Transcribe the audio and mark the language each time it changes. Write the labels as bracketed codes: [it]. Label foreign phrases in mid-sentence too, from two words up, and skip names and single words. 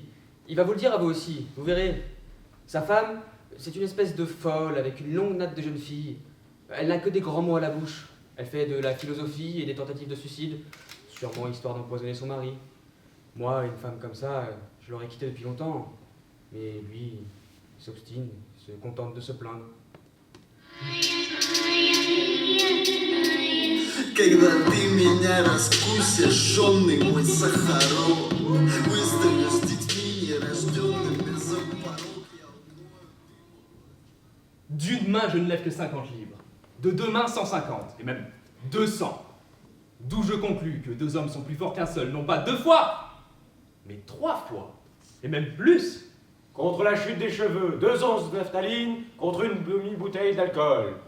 [fr] Il va vous le dire à vous aussi, vous verrez. Sa femme, c'est une espèce de folle avec une longue natte de jeune fille. Elle n'a que des grands mots à la bouche. Elle fait de la philosophie et des tentatives de suicide, sûrement histoire d'empoisonner son mari. Moi, une femme comme ça, je l'aurais quittée depuis longtemps. Mais lui, il s'obstine, il se contente de se plaindre. [ru] Когда ты меня раскусишь, жжёный мой Сахаров, выставишь с детьми нерожденными за порог, я умою. [fr] D'une main, je ne lève que 50 livres. De 2 mains, 150. Et même 200. D'où je conclus que 2 hommes sont plus forts qu'un seul, non pas 2 fois, mais 3 fois. Et même plus. Contre la chute des cheveux, 2 onces de naphtaline contre une demi-bouteille d'alcool.